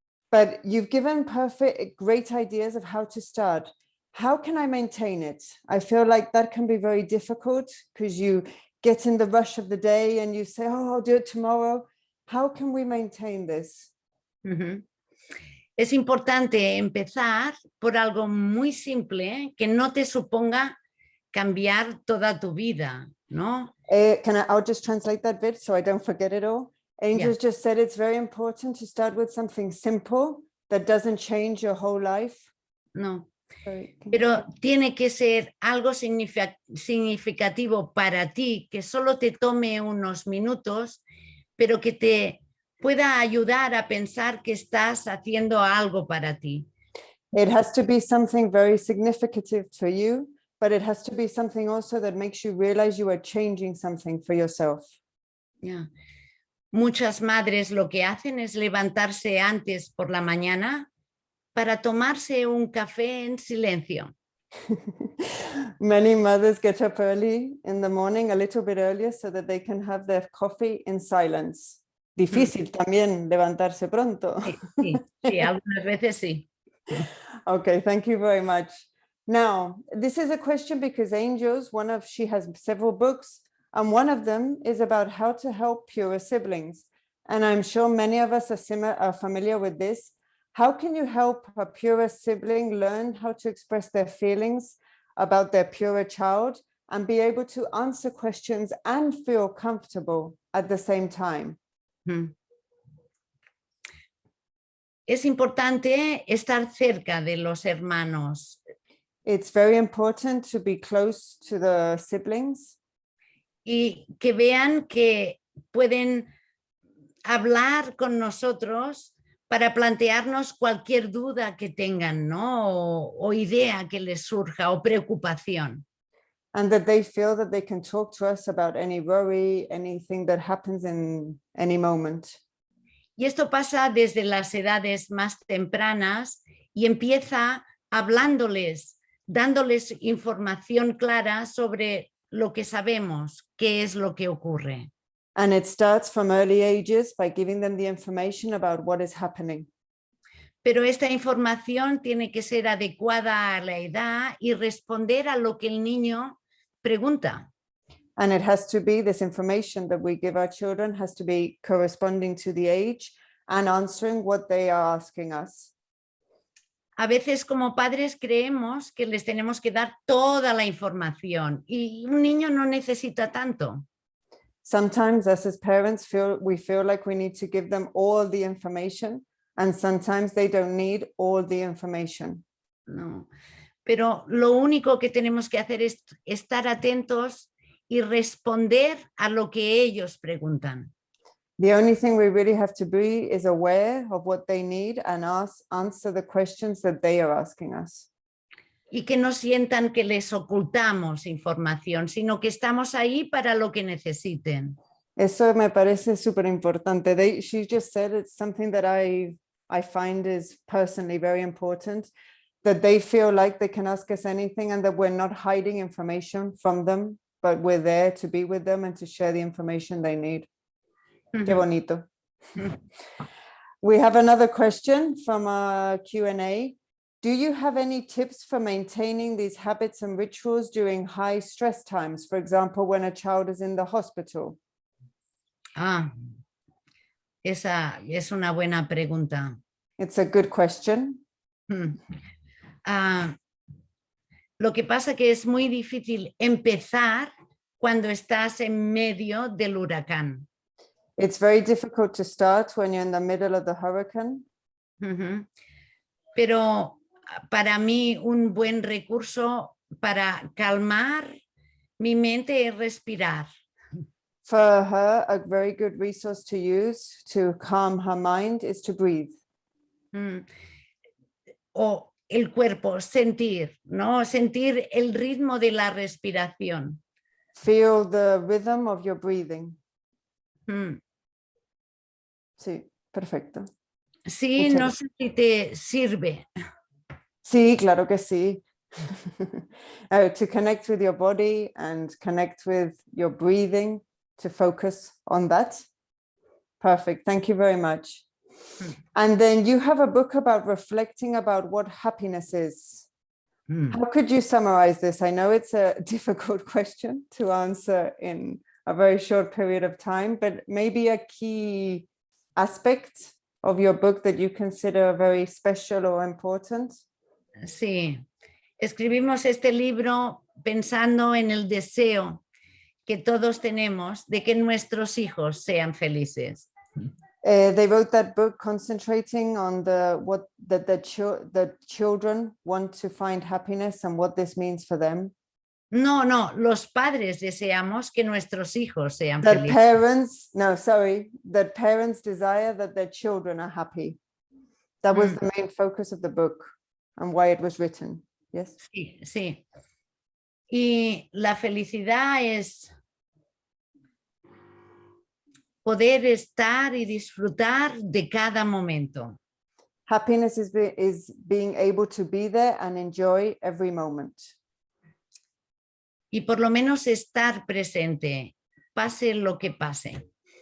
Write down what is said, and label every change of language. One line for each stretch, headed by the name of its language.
English: But you've given great ideas of how to start. How can I maintain it? I feel like that can be very difficult because you get in the rush of the day and you say, oh, I'll do it tomorrow. How can we maintain this?
Spanish: Es importante empezar por algo muy simple que no te suponga cambiar toda tu vida, ¿no?
English: I'll just translate that bit so I don't forget it all. Angels just said it's very important to start with something simple that doesn't change your whole life.
Spanish: No, pero tiene que ser algo significativo para ti, que solo te tome unos minutos, pero que te pueda ayudar a pensar que estás haciendo algo para ti.
English: It has to be something very significant for you, but it has to be something also that makes you realize you are changing something for yourself. Yeah.
Spanish: Muchas madres lo que hacen es levantarse antes por la mañana para tomarse un café en silencio.
English: Many mothers get up early in the morning, a little bit earlier, so that they can have their coffee in silence.
Spanish: Difícil también levantarse pronto. Sí, algunas veces sí.
English: Okay, thank you very much. Now, this is a question because Angels, she has several books, and one of them is about how to help PURA siblings. And I'm sure many of us are familiar with this. How can you help a PURA sibling learn how to express their feelings about their PURA child and be able to answer questions and feel comfortable at the same time?
Spanish: Es importante estar cerca de los hermanos.
English: It's very important to be close to the siblings.
Spanish: Y que vean que pueden hablar con nosotros para plantearnos cualquier duda que tengan, ¿no? O idea que les surja o preocupación.
English: And that they feel that they can talk to us about any worry, anything that happens in any moment.
Spanish: Y esto pasa desde las edades más tempranas y empieza hablándoles, dándoles información clara sobre lo que sabemos, qué es lo que ocurre.
English: And it starts from early ages by giving them the information about what is happening.
Spanish: Pero esta información tiene que ser adecuada a la edad y responder a lo que el niño pregunta.
English: And it has to be, this information that we give our children has to be corresponding to the age and answering what they are asking us.
Spanish: A veces como padres creemos que les tenemos que dar toda la información y un niño no necesita tanto.
English: Sometimes us as parents we feel like we need to give them all the information, and sometimes they don't need all the information.
Spanish: No, pero lo único que tenemos que hacer es estar atentos y responder a lo que ellos preguntan.
English: The only thing we really have to be is aware of what they need and answer the questions that they are asking us.
Spanish: Y que no sientan que les ocultamos información, sino que estamos ahí para lo que necesiten. Eso me parece súper importante.
English: She just said it's something that I find is personally very important, that they feel like they can ask us anything and that we're not hiding information from them, but we're there to be with them and to share the information they need.
Spanish: Qué bonito.
English: We have another question from our Q&A. Do you have any tips for maintaining these habits and rituals during high stress times? For example, when a child is in the hospital?
Spanish: Esa es una buena pregunta.
English: It's a good question.
Spanish: Lo que pasa que es muy difícil empezar cuando estás en medio del huracán.
English: It's very difficult to start when you're in the middle of the hurricane.
Spanish: Pero para mí un buen recurso para calmar mi mente es respirar.
English: For her, a very good resource to use to calm her mind is to breathe.
Spanish: O el cuerpo, sentir, ¿no? Sentir el ritmo de la respiración.
English: Feel the rhythm of your breathing.
Spanish: Sí, perfecto. Sí, no sé si te sirve. Sí, claro que sí.
English: To connect with your body and connect with your breathing, to focus on that. Perfect. Thank you very much. And then you have a book about reflecting about what happiness is. How could you summarize this? I know it's a difficult question to answer in a very short period of time, but maybe a key aspect of your book that you consider very special or important.
Spanish: Sí, escribimos este libro pensando en el deseo que todos tenemos de que nuestros hijos sean felices.
English: They wrote that book concentrating on the children want to find happiness and what this means for them.
Spanish: No, los padres deseamos que nuestros hijos sean
English: That
Spanish: felices.
English: that parents desire that their children are happy. That was the main focus of the book and why it was written. Yes.
Spanish: Sí, sí. Y la felicidad es poder estar y disfrutar de cada momento.
English: Happiness is being able to be there and enjoy every moment.
Spanish: Y por lo menos estar presente, pase lo que pase.